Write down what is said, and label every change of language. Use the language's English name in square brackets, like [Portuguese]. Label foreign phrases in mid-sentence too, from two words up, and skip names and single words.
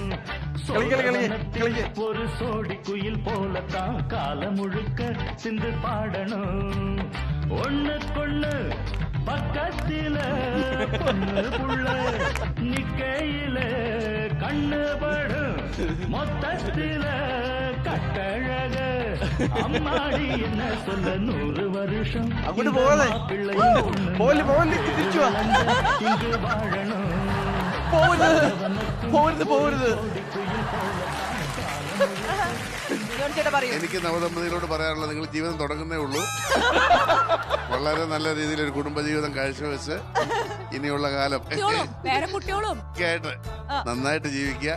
[Tamil] ஒரு சோடி குயில் போலத்தான் காலம் முழுக்க சிந்து பாடணும் ஒண்ணுக்கொண்ணு பக்கத்தில பொண்ணு புள்ள நிக்கையில கண்ணு படும் மொத்தத்தில கட்டழக அம்மாடி என்ன சொல்ல 100 வருஷம் [Malayalam] അങ്ങോട്ട് പോകല്ലേ [Tamil] இங்கு வாழணும் [Malayalam] പോകരുത് എനിക്ക് നവദമ്പതികളോട് പറയാനുള്ളത് നിങ്ങൾ ജീവിതം തുടങ്ങുന്നേ ഉള്ളൂ. വളരെ നല്ല രീതിയിൽ ഒരു കുടുംബജീവിതം കാഴ്ചവെച്ച് ഇനിയുള്ള കാലം ആയിട്ട് നന്നായിട്ട് ജീവിക്കുക.